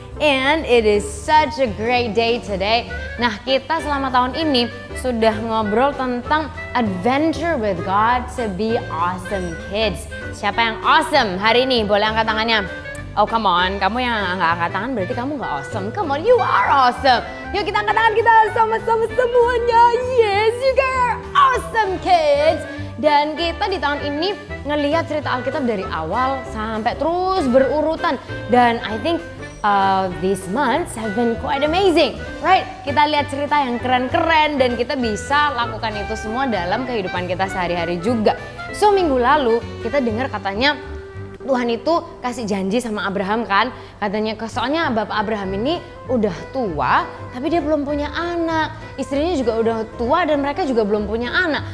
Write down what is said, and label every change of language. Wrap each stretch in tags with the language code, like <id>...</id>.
<en>And it is such a great day today.</en> <id>Nah, kita selama tahun ini sudah ngobrol tentang</id> <en>adventure with God to be awesome kids.</en> <id>Siapa yang awesome hari ini? Boleh angkat tangannya.</id> <en>Oh come on,</en> <id>kamu yang nggak angkat tangan berarti kamu nggak awesome.</id> <en>Come on, you are awesome.</en> <id>Yuk kita angkat tangan kita sama-sama semuanya.</id> <en>Yes, you guys are awesome kids.</en> <id>Dan kita di tahun ini ngelihat cerita Alkitab dari awal sampai terus berurutan.</id> <en>Dan I think these months have been quite amazing, right?</en> <id>Kita lihat cerita yang keren-keren dan kita bisa lakukan itu semua dalam kehidupan kita sehari-hari juga. So minggu lalu kita dengar katanya Tuhan itu kasih janji sama Abraham kan, katanya soalnya Bapak Abraham ini udah tua tapi dia belum punya anak, istrinya juga udah tua dan mereka juga belum punya anak.</id>